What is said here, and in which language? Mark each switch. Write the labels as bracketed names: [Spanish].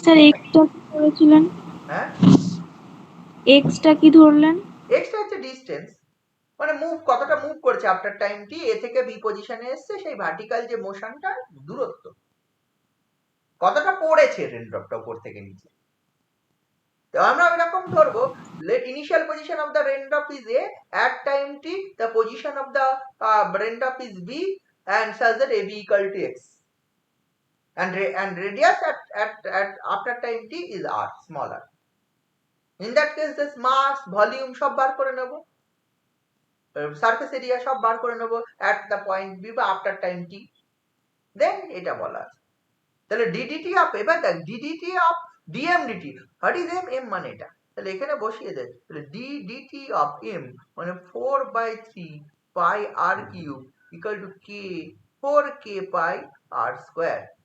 [Bangla] Sir extra কি করেছিলেন, হ্যাঁ এক্সটা কি ধরলেন? এক্সটা হচ্ছে ডিসটেন্স, মানে মুভ কতটা মুভ করেছে আফটার টাইম টি, এ থেকে বি পজিশনে এসছে, সেই ভার্টিক্যাল যে মোশনটা দূরত্ব কতটা পড়েছে রেনড্রপটা উপর থেকে নিচে। তো আমরা এরকম ধরবো, [English] let initial position of the raindrop is A, at time t the position of the raindrop is B and such that AB equal to X and radius at after time t is R, small r. In that case this mass volume [Bangla] সব বার করে নেব, surface area সব বার করে নেব [English] at the point B [Bangla] বা [English] after time t, [Bangla] দেন এটা বলা আছে। তাহলে DDT অফ, এবার দেখ DDT of DMDT, what is M, M মানে এটা, তাহলে এখানে বসিয়ে দেয়, তাহলে DDT অফ এম মানে 4/3 পাই আর cube equal to K 4k pi আর square.